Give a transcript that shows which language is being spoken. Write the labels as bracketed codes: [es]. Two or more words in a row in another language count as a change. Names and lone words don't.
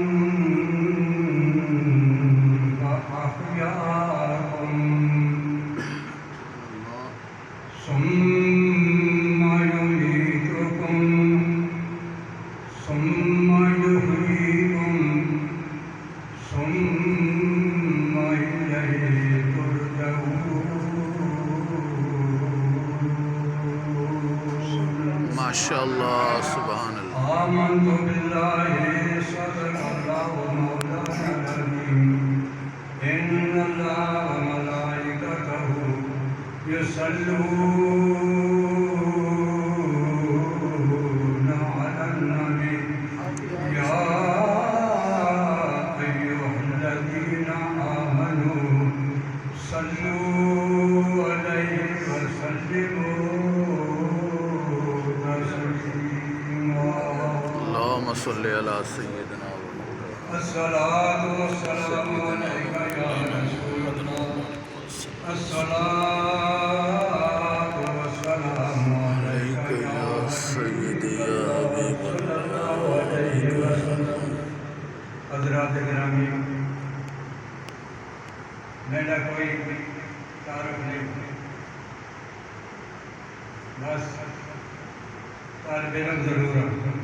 [ar] فأحياكم ثم يميتكم ثم يحييكم ثم إليه ترجعون. ما شاء الله سبحان الله. آمنت بالله صدق الله مولانا العظيم. إن الله وملائكته يصلون على النبي يا أيها الذين آمنوا صلوا عليه وسلموا تسليما. اللهم صل على سيدنا ومولانا الصلاة والسلام عليك يا رسول الله. الصلاة والسلام عليك अलैका या يا سيدي يا صلى الله عليه وسلم. [ur] حضرات گرامی، میرا کوئی تعارف نہیں، بس طالب علم ضرور ہے.